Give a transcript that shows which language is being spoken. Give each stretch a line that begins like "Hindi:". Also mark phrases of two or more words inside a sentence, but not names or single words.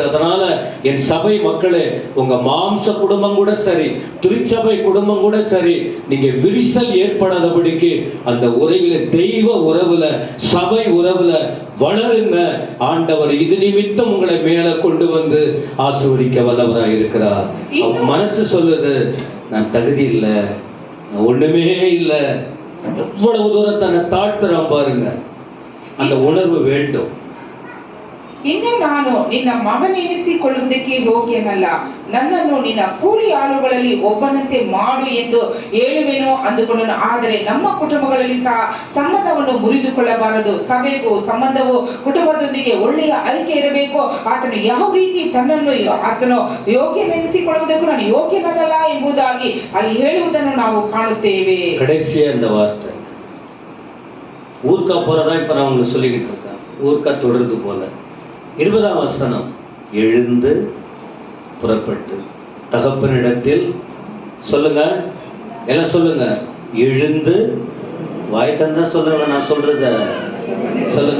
Tamil: அதனால என் சபை மக்களே, உங்க மாம்ச குடும்பம் கூட சரி, திருச்சபை குடும்பம் கூட சரி, நீங்க விரிசல் ஏற்படாதபடிக்கு அந்த உறவுல, தெய்வ உறவுல, சபை உறவுல வளருங்க. ஆண்டவர் இது நிமித்தம் உங்களை மேல கொண்டு வந்து ஆசீர்வதிக்க வல்லவராய் இருக்கிறார். மனசு சொல்லுது, நான் தகுதி இல்லை, நான் ஒண்ணுமே இல்லை. எவ்வளவு தூரத்தை தாழ்த்துறான் பாருங்க. அந்த ಉಣರ್ವು வேண்டும்.
Kannada: ಇನ್ನು ನಾನು ನಿನ್ನ ಮಗನೆನಿಸಿಕೊಳ್ಳುವುದಕ್ಕೆ ಯೋಗ್ಯನಲ್ಲ, ನನ್ನನ್ನು ನಿನ್ನ ಕೂಲಿ ಆಳುಗಳಲ್ಲಿ ಒಬ್ಬನಂತೆ ಮಾಡು ಎಂದು ಹೇಳುವೆನು ಅಂದುಕೊಂಡನು. ಆದರೆ ನಮ್ಮ ಕುಟುಂಬಗಳಲ್ಲಿ ಸಹ ಸಂಬಂಧವನ್ನು ಮುರಿದುಕೊಳ್ಳಬಾರದು. ಸಭೆಗೂ ಸಂಬಂಧವು ಕುಟುಂಬದೊಂದಿಗೆ ಒಳ್ಳೆಯ ಐಕ್ಯ ಇರಬೇಕು. ಆತನು ಯಾವ ರೀತಿ ತನ್ನನ್ನು ಆತನು ಯೋಗ್ಯನೆನಿಸಿಕೊಳ್ಳುವುದಕ್ಕೂ ನಾನು ಯೋಗ್ಯನಲ್ಲ ಎಂಬುದಾಗಿ ಅಲ್ಲಿ ಹೇಳುವುದನ್ನು ನಾವು ಕಾಣುತ್ತೇವೆ.
Tamil: கடைசியா இந்த வார்த்தை ஊர்க்கா போறதா இப்ப நான் உங்களுக்கு சொல்லிக்கிட்டு இருக்கேன். ஊர்க்கா தொடர்ந்து போல 20ஆம் வசனம், எழுந்து புறப்பட்டு தகப்பனிடத்தில், சொல்லுங்க எல்லாம் சொல்லுங்க, எழுந்து, வாய் தந்தா சொல்லுங்க, நான் சொல்றத சொல்லுங்க.